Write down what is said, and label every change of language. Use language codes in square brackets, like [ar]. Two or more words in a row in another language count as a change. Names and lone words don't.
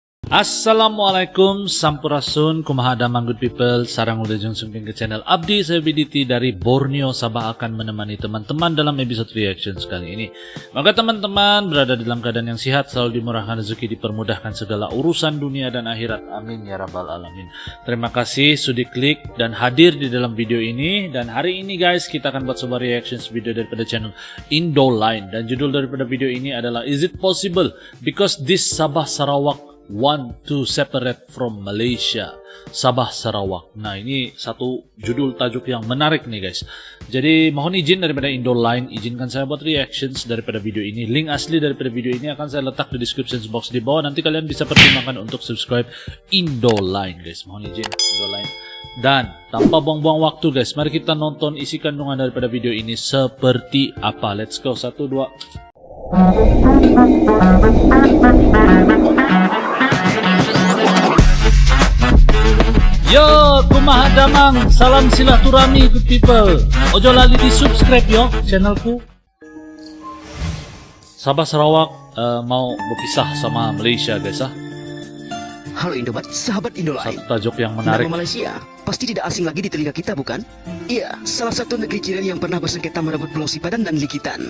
[su] Assalamualaikum, sampurasun, kumaha damang [en] good people. [su] Sarang udah jeng sumping ke channel Abdi, [ms] saya BDT dari Borneo, Sabah akan menemani teman-teman dalam episode reaction kali ini. Maka teman-teman berada dalam keadaan yang sehat, selalu dimurahkan rezeki, dipermudahkan segala urusan dunia dan akhirat. [ar] آمين يا رب العالمين. [ms] Terima kasih sudah klik dan hadir di dalam video ini. Dan hari ini guys, kita akan buat sebuah reaction video daripada channel Indoline. Dan judul daripada video ini adalah [en] Is it possible because this Sabah Sarawak want to separate from Malaysia? [ms] Sabah Sarawak. Nah, ini satu judul tajuk yang menarik nih guys. Jadi mohon izin daripada Indoline, izinkan saya buat reactions daripada video ini. Link asli daripada video ini akan saya letak di description box di bawah. Nanti kalian bisa pertimbangkan untuk subscribe Indoline guys. Mohon izin Indoline. Dan tanpa buang-buang waktu guys, mari kita nonton isi kandungan daripada video ini seperti apa. [en] Let's go. 1, 2. [su] Yo, kumaha damang, [ms] salam silaturahmi [en] good people. [jv] Ojo lali di subscribe yo channelku. [id] Sabah Sarawak mau berpisah sama Malaysia guys ah. Halo Indobat, sahabat Indoline. [ms] Satu tajuk yang menarik. [id] Nama Malaysia pasti tidak asing lagi di telinga kita bukan? Iya, salah satu negeri jiran yang pernah bersengketa merebut Pulau Sipadan dan Likitan.